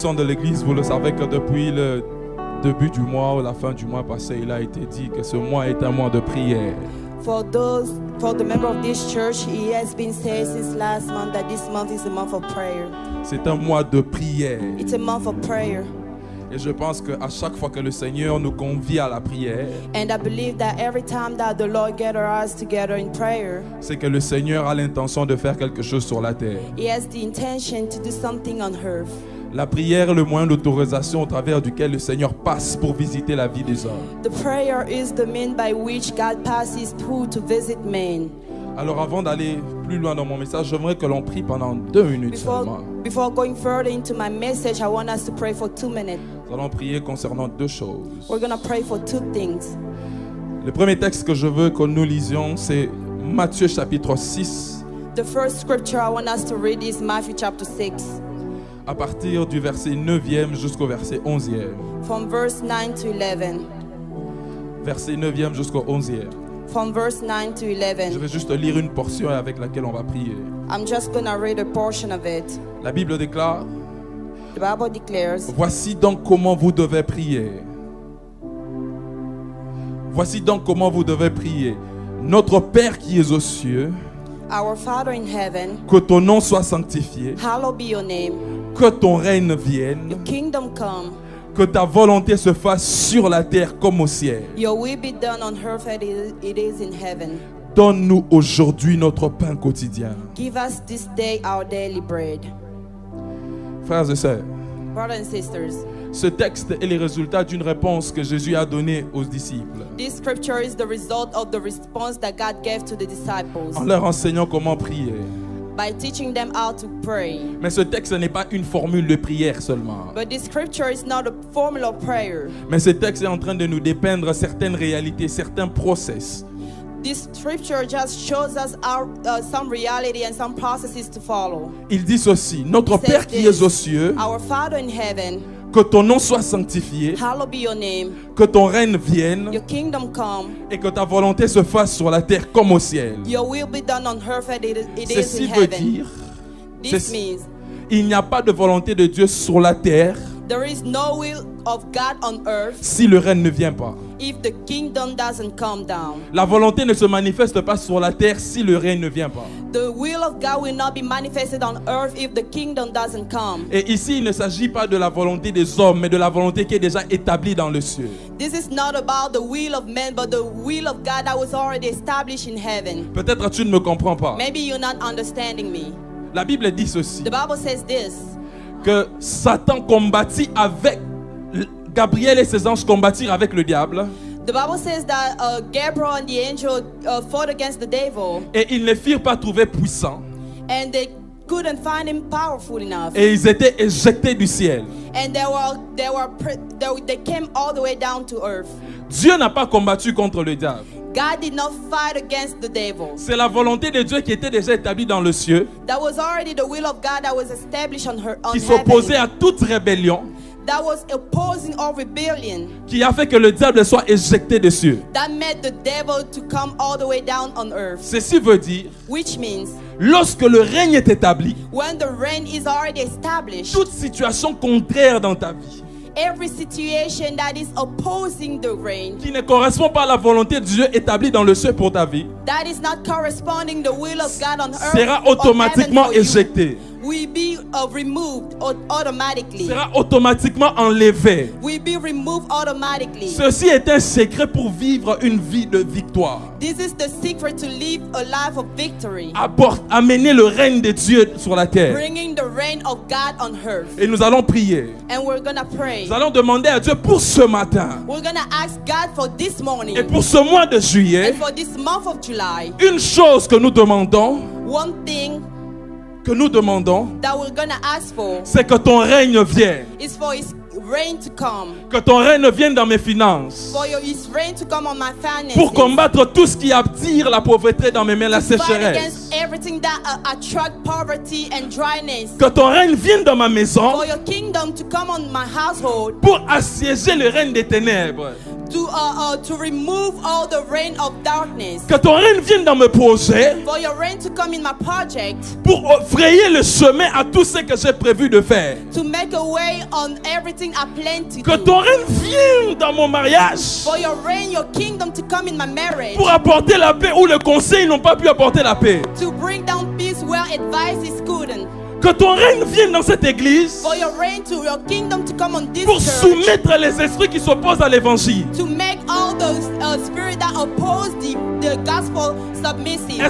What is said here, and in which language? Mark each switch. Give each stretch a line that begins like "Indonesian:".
French: De l'église, vous le savez que depuis le début du mois ou la fin du mois passé, il a été dit que ce mois est un mois de prière.
English: For the member of this church, it has been said since last month that this month is a month of prayer.
French: C'est un mois de prière.
English: It's a month of prayer.
French: Et je pense qu'à chaque fois que le Seigneur nous convie à la prière,
English: And I believe that every time that the Lord gathers us together in prayer,
French: c'est que le Seigneur a l'intention de faire quelque chose sur la terre.
English: He has the intention to do something on earth.
French: La prière est le moyen d'autorisation au travers duquel le Seigneur passe pour visiter la vie des hommes.
English: The prayer is the means by which God passes through to visit men.
French: Alors avant d'aller plus loin dans mon message, j'aimerais que l'on prie pendant 2 minutes seulement.
English: Before going further into my message, I want us to pray for 2 minutes.
French: Nous allons prier concernant 2 choses.
English: We're going to pray for 2 things.
French: Le premier texte que je veux que nous lisions, c'est Matthieu chapitre 6.
English: The first scripture I want us to read is Matthew chapter 6.
French: À partir du verset 9e jusqu'au verset 11e.
English: From verse 9 to 11.
French: Verset 9e jusqu'au 11e.
English: From verse 9 to 11.
French: Je vais juste lire une portion avec laquelle on va prier.
English: I'm just going to read a portion of it.
French: La Bible déclare:
English: The Bible declares,
French: voici donc comment vous devez prier. Voici donc comment vous devez prier. Notre Père qui es aux cieux,
English: Our Father in heaven,
French: que ton nom soit sanctifié,
English: hallowed be your name.
French: que ton règne vienne,
English: Your kingdom come.
French: que ta volonté se fasse sur la terre comme au ciel.
English: Your will be done on earth as it is in heaven.
French: Donne-nous aujourd'hui notre pain quotidien.
English: Give us this day our daily bread.
French: Frères et sœurs,
English: Brothers and sisters,
French: ce texte est le résultat d'une réponse que Jésus a donnée aux disciples,
English: this scripture is the result of the response that God gave to the disciples
French: en leur enseignant comment prier.
English: by teaching them how to pray.
French: Mais ce texte n'est pas une formule de prière seulement.
English: But this scripture is not a formula of prayer.
French: Mais ce texte est en train de nous dépeindre certaines réalités, certains process.
English: This scripture just shows us some reality and some processes to follow.
French: Il dit ceci: notre
English: It says
French: Père qui
English: this,
French: es aux cieux,
English: Our Father in heaven,
French: que ton nom soit sanctifié,
English: hallowed be your name.
French: que ton règne vienne
English: Your kingdom come.
French: et que ta volonté se fasse sur la terre comme au ciel.
English: Your will be done on earth as it is
French: Ceci
English: in
French: veut
English: heaven.
French: dire,
English: This means
French: il n'y a pas de volonté de Dieu sur la terre
English: there is no will of God on earth
French: si le règne ne vient pas.
English: if the kingdom doesn't come down.
French: La volonté ne se manifeste pas sur la terre si le règne ne vient pas.
English: The will of God will not be manifested on earth if the kingdom doesn't come.
French: Et ici, il ne s'agit pas de la volonté des hommes, mais de la volonté qui est déjà établie dans le ciel.
English: This is not about the will of men, but the will of God that was already established in heaven.
French: Peut-être tu ne me comprends pas.
English: Maybe you're not understanding me.
French: La Bible dit ceci,
English: The Bible says this,
French: que Satan combattit avec Gabriel et ses anges combattirent avec le diable,
English: the Bible says that Gabriel and the angel fought against the devil,
French: et ils ne firent pas trouver puissant,
English: and they couldn't find him powerful enough.
French: et ils étaient éjectés du ciel.
English: And they came all the way down to earth.
French: Dieu n'a pas combattu contre le diable.
English: God did not fight against the devil.
French: C'est la volonté de Dieu qui était déjà établie dans le ciel,
English: That was already the will of God that was established on
French: qui s'opposait à toute rébellion,
English: that was opposing all rebellion.
French: qui a fait que le diable soit éjecté des cieux.
English: That made the devil to come all the way down on earth.
French: Ceci veut dire,
English: Which means
French: lorsque le règne est établi,
English: when the reign is already established,
French: toute situation contraire dans ta vie,
English: every situation that is opposing the reign,
French: qui ne correspond pas à la volonté de Dieu établie dans le ciel pour ta vie,
English: that is not corresponding the will of God on earth,
French: sera
English: on
French: automatiquement
English: heaven for you,
French: éjecté,
English: will be removed automatically.
French: sera automatiquement enlevé.
English: Will be removed automatically.
French: Ceci est un secret pour vivre une vie de victoire.
English: This is the secret to live a life of victory,
French: Amener le règne de Dieu sur la terre.
English: bringing the reign of God on earth.
French: Et nous allons prier.
English: And we're gonna pray.
French: Nous allons demander à Dieu pour ce matin
English: We're gonna ask God for this morning
French: et pour ce mois de juillet,
English: and for this month of July.
French: une chose que nous demandons,
English: One thing that we're gonna ask for
French: c'est que ton règne vienne.
English: is for His reign to come.
French: Que ton règne vienne dans mes finances.
English: For His reign to come on my finances.
French: Pour combattre tout ce qui attire la pauvreté dans mes mains, la
English: to fight
French: sécheresse.
English: against everything that attract poverty and dryness.
French: Que ton règne vienne dans ma maison
English: For your kingdom to come on my household.
French: pour assiéger le règne des ténèbres.
English: to remove all the reign of darkness.
French: Que ton règne vienne dans mes projets.
English: For your reign to come in my project.
French: Pour frayer le chemin à tout ce que j'ai prévu de faire.
English: To make a way on everything I plan to
French: Que
English: do.
French: ton règne vienne dans mon mariage.
English: For your reign, your kingdom to come in my marriage.
French: Pour apporter la paix où le conseil n'ont pas pu apporter la paix.
English: To bring down peace where advice is couldn't.
French: Que ton règne vienne dans cette église.
English: For your reign to your kingdom to come on this
French: Pour
English: church.
French: soumettre les esprits qui s'opposent à l'évangile.
English: To make all those spirits that oppose the gospel submissive.